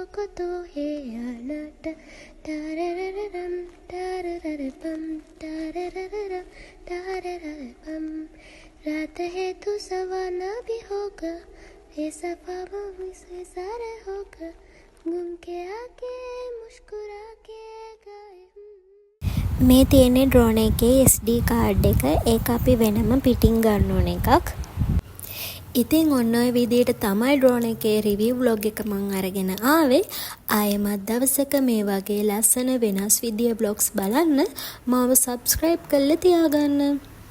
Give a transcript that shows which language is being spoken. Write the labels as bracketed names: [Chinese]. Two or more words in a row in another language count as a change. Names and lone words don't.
[Hindi] को तो है आना टाररररम टारररपम टाररररम टारररपम रात है तो सवाना भी होगा ऐसा ख्वाबों से सारा होगा घूम के आके मुस्कुरा के गाए [Sinhala] මේ තියෙන්නේ ඩ්‍රෝන් එකේ SD කාඩ් එක. ඒක අපි වෙනම පිටින් ගන්න ඕන එකක්. ඉතින් ඔන්න ඔය විදිහට තමයි ඩ්‍රෝන් එකේ [English] review vlog [Sinhala] එක මම අරගෙන ආවේ. ආයෙමත් දවසක මේ වගේ ලස්සන වෙනස් විදිය බ්ලොග්ස් බලන්න මාව සබ්ස්ක්‍රයිබ් කරලා තියාගන්න.